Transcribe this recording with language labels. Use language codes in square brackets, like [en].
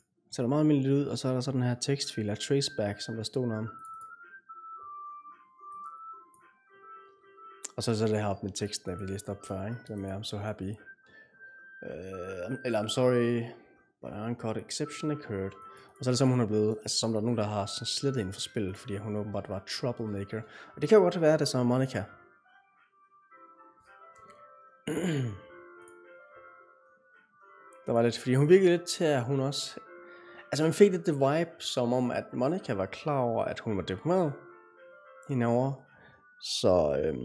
[da] Så er der meget almindeligt ud, og så er der så den her tekstfil af traceback, som der stod noget om. Og så er det her op med teksten, der vi læste op før, ikke? Det med [en] I'm so happy. [da] Eller [en] I'm sorry, but an uncaught exception occurred. [da] Og så er det som hun er blevet, altså som der er nogen, der har sådan slettet inden for spillet, fordi hun åbenbart var troublemaker. Og det kan jo godt være, det som Monica. Der var lidt, fordi hun virkede lidt til, at hun også... Altså man fik lidt det vibe, som om, at Monica var klar over, at hun var deprimeret henover. Så...